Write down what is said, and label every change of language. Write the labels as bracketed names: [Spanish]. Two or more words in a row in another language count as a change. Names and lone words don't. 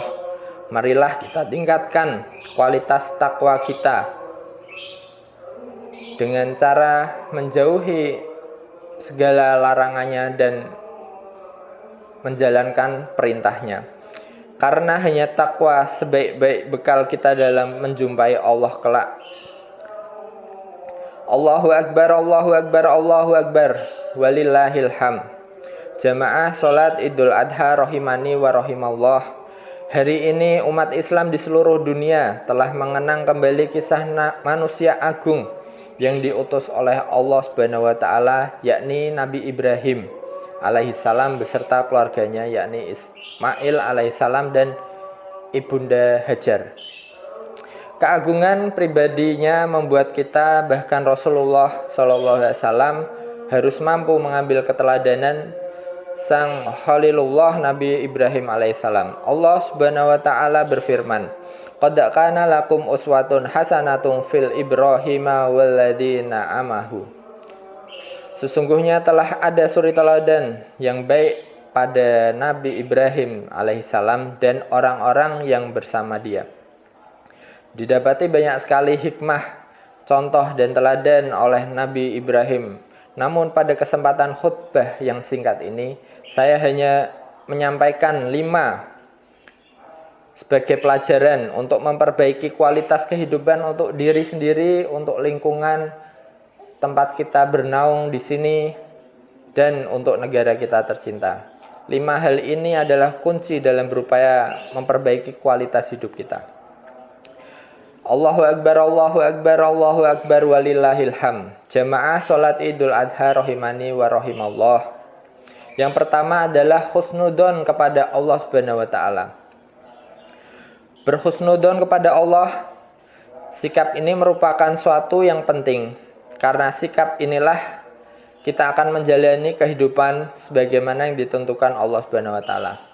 [Indonesian] Marilah kita tingkatkan kualitas takwa kita dengan cara menjauhi segala larangannya dan menjalankan perintahnya. karena hanya takwa sebaik-baik bekal kita dalam menjumpai Allah kelak. [Arabic] الله أكبر، الله أكبر، الله أكبر، ولله الحمد. [Indonesian] Jamaah sholat Idul Adha [Arabic] رحمني و رحم الله. [Indonesian] Hari ini umat Islam di seluruh dunia telah mengenang kembali kisah manusia agung yang diutus oleh Allah [Arabic] سبحانه وتعالى, [Indonesian] yakni Nabi Ibrahim alaihissalam beserta keluarganya, yakni Ismail alaihissalam dan ibunda Hajar. Keagungan pribadinya membuat kita, bahkan Rasulullah SAW, harus mampu mengambil keteladanan sang Khalilullah Nabi Ibrahim alaihissalam. Allah [Arabic] سبحانه وتعالى [Indonesian] berfirman, [Arabic] "قد كان لكم أسوة حسنة في إبراهيم والذين معه." [Indonesian] Sesungguhnya telah ada suri teladan yang baik pada Nabi Ibrahim alaihissalam dan orang-orang yang bersama dia. Didapati banyak sekali hikmah, contoh dan teladan oleh Nabi Ibrahim. Namun pada kesempatan khutbah yang singkat ini, saya hanya menyampaikan 5 sebagai pelajaran untuk memperbaiki kualitas kehidupan untuk diri sendiri, untuk lingkungan tempat kita bernaung di sini, dan untuk negara kita tercinta. 5 hal ini adalah kunci dalam berupaya memperbaiki kualitas hidup kita. [Arabic] الله أكبر، الله أكبر، الله أكبر، ولله الحمد. [Indonesian] Jamaah sholat Idul Adha [Arabic] رحمني و رحم الله. [Indonesian] Yang pertama adalah husnudon kepada Allah [Arabic] سبحانه وتعالى. [Indonesian] Berhusnudon kepada Allah, sikap ini merupakan suatu yang penting. Karena sikap inilah kita akan menjalani kehidupan sebagaimana yang ditentukan Allah [Arabic] سبحانه وتعالى.